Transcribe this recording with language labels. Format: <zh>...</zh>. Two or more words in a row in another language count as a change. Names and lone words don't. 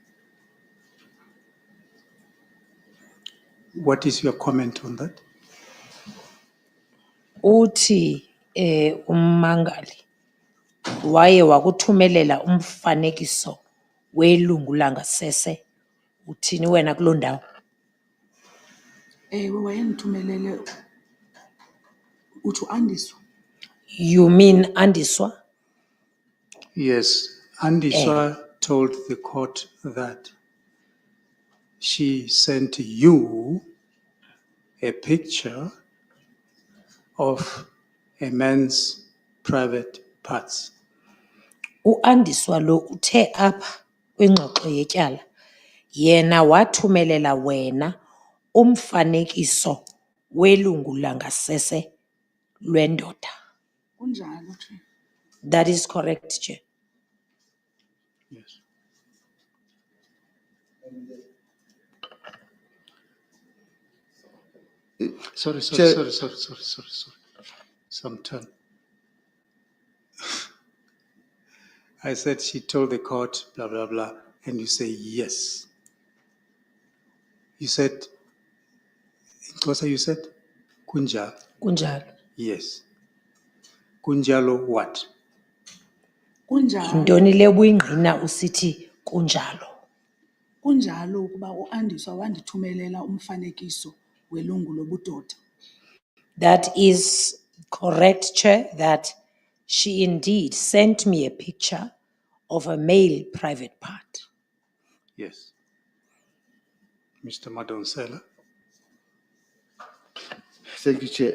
<en>What is your comment on that?</en> <xh>Uthi ummangali waye wakuthumelela umfanekiso welungu langasese uthini wena kuloo ndawo. Ewe wayendithumelele uthi uAndiswa.</xh> <en>You mean Andiswa? Yes, Andiswa told the court that she sent you a picture of a man's private parts.</en> <xh>U-Andiswa lo uthe apha kwingxoxo yetyala yena wathumelela wena umfanekiso welungu langasese lwendoda. Kunjalo, Chair.</xh> <en>That is correct, Chair. Yes. Sorry. Some turn. I said she told the court, blah, blah, blah, and you say yes. You said, Xhosa, you said,</en> <xh>kunjalo. Kunjalo.</xh> <en>Yes. Kunjalo what?</en> <xh>Kunjalo. Yintoni le buyingqina usithi kunjalo? Kunjalo ukuba uAndiswa wandithumelela umfanekiso welungu lobudoda.</xh> <en>That is correct, Chair, that she indeed sent me a picture of a male private part. Yes. Mr. Madonsela. Thank you, Chair.</en>